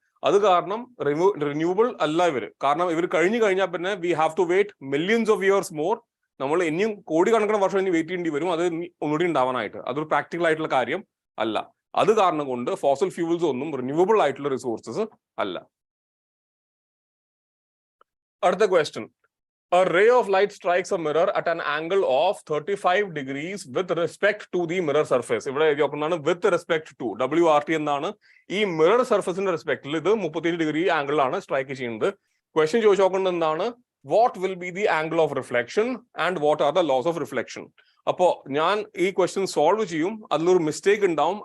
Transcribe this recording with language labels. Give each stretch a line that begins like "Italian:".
Malayalam: അത് കാരണം റിന്യൂവബിൾ അല്ല ഇവര്. കാരണം ഇവർ കഴിഞ്ഞു കഴിഞ്ഞാൽ പിന്നെ
English: We have to wait millions of years more.
Malayalam: നമ്മൾ ഇനിയും കോടിക്കണക്കിന് വർഷം ഇനി വെയിറ്റ് ചെയ്യേണ്ടി വരും അത് ഒന്നുകൂടി ഉണ്ടാവാനായിട്ട്. അതൊരു പ്രാക്ടിക്കൽ ആയിട്ടുള്ള കാര്യം അല്ല. അത് കാരണം കൊണ്ട് ഫോസൽ ഫ്യൂവൽസ് ഒന്നും റിന്യൂവബിൾ ആയിട്ടുള്ള റിസോഴ്സസ് അല്ല. അടുത്ത question,
English: a ray of light strikes a mirror at an angle of 35 degrees with respect to the mirror surface.
Malayalam: ഇവിടെ എഴുതി നോക്കുന്നതാണ് with respect to, WRT എന്നാണ്. ഈ മിറർ സർഫസിന്റെ റെസ്പെക്റ്റിൽ ഇത് 37 ഡിഗ്രി ആംഗിളാണ് സ്ട്രൈക്ക് ചെയ്യുന്നത്. ക്വസ്റ്റ്യൻ ചോദിച്ചു നോക്കുന്നത് എന്താണ്?
English: What will be the angle of reflection and what are the laws of reflection?
Malayalam: അപ്പോ ഞാൻ ഈ ക്വസ്റ്റ്യൻ സോൾവ് ചെയ്യും, അതിലൊരു മിസ്റ്റേക്ക് ഉണ്ടാവും.